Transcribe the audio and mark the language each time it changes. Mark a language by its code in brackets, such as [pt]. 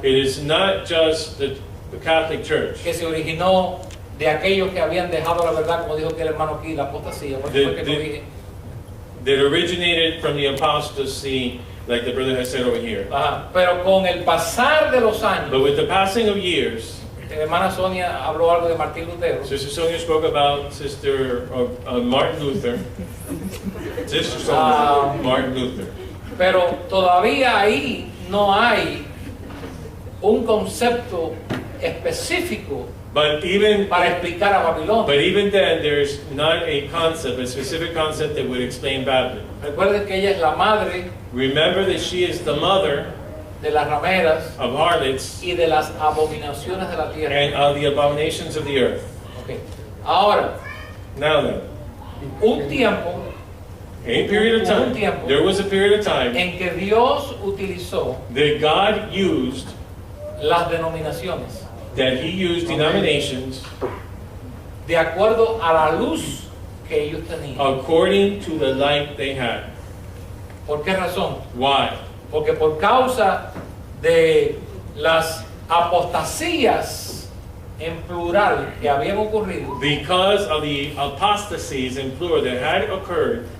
[en] It is not just the Catholic Church. [es] que se originó de aquellos que habían dejado la verdad, como dijo aquí el hermano aquí, la apostasía. Por eso fue que lo dije. [en] That originated from the apostasy, like the brother has said over here. [es] Ajá. Pero con el pasar de los [en] But [es] años, [en] with the passing of years, [es] la hermana Sonia habló algo de Martín Lutero. [en] Sister Sonia spoke about Martin Luther. Sister Sonia, Martin Luther. [es] Pero todavía ahí no hay un concepto específico [en] But even [es] para explicar a Babilonia. [en] then, there's not a concept, a specific concept that would explain Babylon. [es] Recuerden que ella es la madre [en] Remember that she is the mother [es] de las rameras [en] of harlots [es] y de las abominaciones de la tierra. [en] and of the abominations of the earth. [es] Ok. Ahora, [en] Now then, [es] un tiempo [en] a period of time, there was a period of time [es] en que Dios utilizó [en] that God used, [es] las denominaciones [en] that He used denominations [es] de acuerdo a la luz que ellos tenían. [en] according to the light they had. [es] ¿Por qué razón? [en] Why? [es] Porque por causa de las apostasías en plural que habían ocurrido, [en] Because of the apostasies in plural that had occurred,